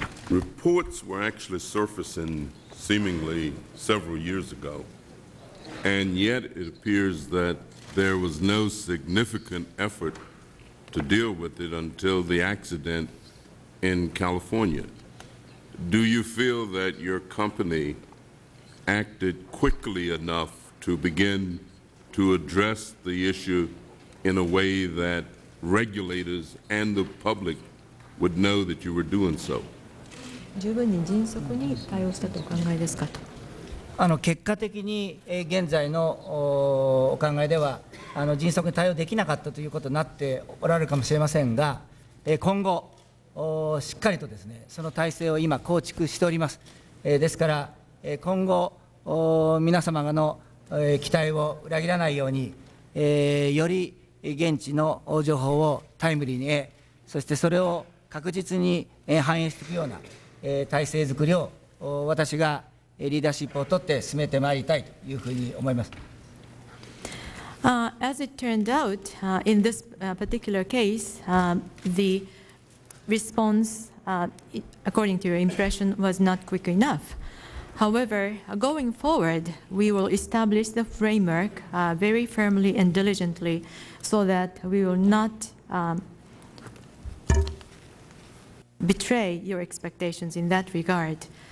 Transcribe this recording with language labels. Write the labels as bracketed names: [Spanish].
[English] Reports were actually surfacing seemingly several years ago, and yet it appears that there was no significant effort to deal with it until the accident in California. Do you feel that your company acted quickly enough to begin to address the issue in a way that regulators and the public would know that you were doing so? [Japanese] 十分に迅速に対応したとお考えですかと。結果的に現在のお考えでは迅速に対応できなかったということになっておられるかもしれませんが、今後しっかりとですね、その体制を今構築しております。ですから今後皆様の期待を裏切らないように、より現地の情報をタイムリーに得、そしてそれを確実に反映していくような体制づくりを私がリーダーシップを取って進めてまいりたいというふうに思います。 [English] As it turned out, in this particular case, the response, according to your impression, was not quick enough. However, going forward, we will establish the framework very firmly and diligently so that we will not betray your expectations in that regard.